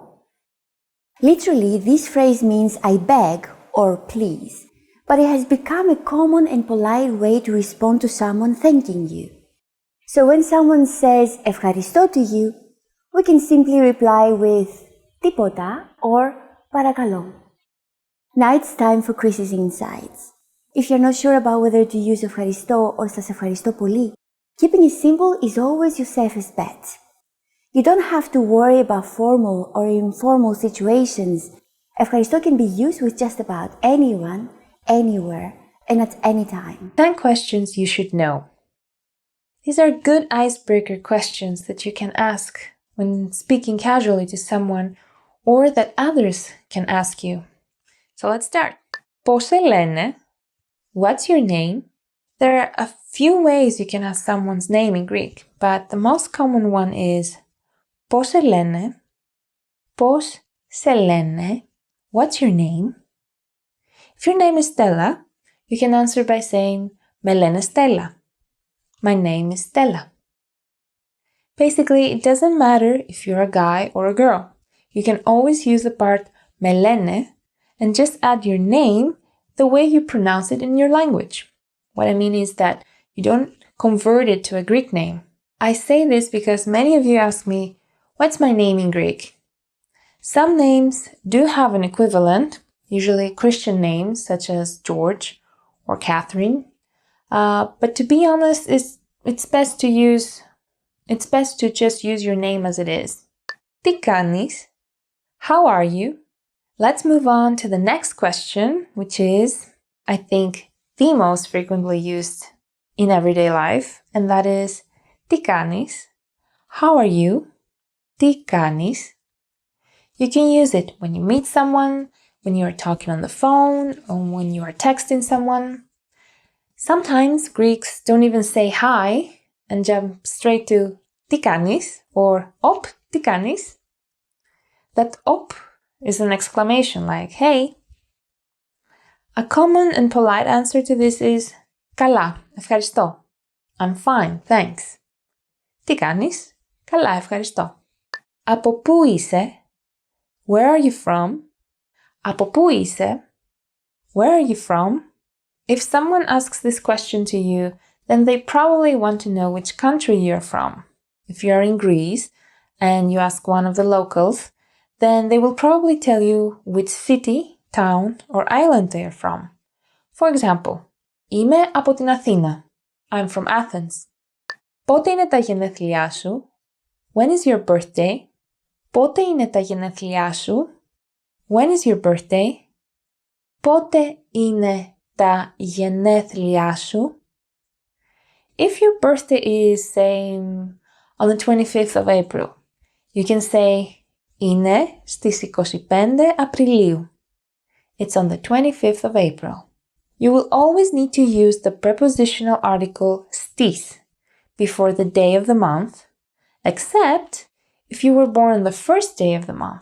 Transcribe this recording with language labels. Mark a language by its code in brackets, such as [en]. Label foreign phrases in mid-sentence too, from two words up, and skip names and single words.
[en] Literally, this phrase means I beg or please, but it has become a common and polite way to respond to someone thanking you. So when someone says ευχαριστώ to you, we can simply reply with τίποτα or παρακαλώ. Now it's time for Chris's insights. If you're not sure about whether to use ευχαριστώ or [el] σας ευχαριστώ πολύ, [en] keeping it simple is always your safest bet. You don't have to worry about formal or informal situations. Ευχαριστώ can be used with just about anyone, anywhere, and at any time. 10 questions you should know. These are good icebreaker questions that you can ask when speaking casually to someone or that others can ask you. So let's start. [el] Πώς σε λένε? [en] What's your name? There are a few ways you can ask someone's name in Greek, but the most common one is [el] πώς σε λένε? Πώς σε λένε? [en] What's your name? If your name is Stella, you can answer by saying [el] με λένε Stella. [en] My name is Stella. Basically, it doesn't matter if you're a guy or a girl. You can always use the part [el] με λένε [en] and just add your name the way you pronounce it in your language. What I mean is that you don't convert it to a Greek name. I say this because many of you ask me, what's my name in Greek? Some names do have an equivalent, usually Christian names such as George or Catherine. But to be honest, it's best to just use your name as it is. [el] Τι κάνεις? [en] How are you? Let's move on to the next question, which is, I think, the most frequently used in everyday life, and that is, [el] τι κάνεις? [en] How are you? [el] Τι κάνεις? [en] You can use it when you meet someone, when you are talking on the phone, or when you are texting someone. Sometimes Greeks don't even say hi and jump straight to [el] τι κάνεις [en] or op, [el] τι κάνεις? [en] That op is an exclamation like hey. A common and polite answer to this is [el] καλά, ευχαριστώ. [en] I'm fine, thanks. [el] Τι κάνεις? Καλά, ευχαριστώ. Από πού είσαι? [en] Where are you from? [el] Από πού είσαι? [en] Where are you from? If someone asks this question to you, then they probably want to know which country you're from. If you're in Greece and you ask one of the locals, then they will probably tell you which city, town, or island they are from. For example, [el] είμαι από την Αθήνα. [en] I'm from Athens. [el] Πότε είναι τα γενέθλιά σου? [en] When is your birthday? [el] Πότε είναι τα γενέθλιά σου? [en] When is your birthday? [el] Πότε είναι τα γενέθλιά σου? [en] If your birthday is, say, on the 25th of April, you can say [el] είναι στις 25 Απριλίου. [en] It's on the 25th of April. You will always need to use the prepositional article στις before the day of the month, except if you were born on the first day of the month.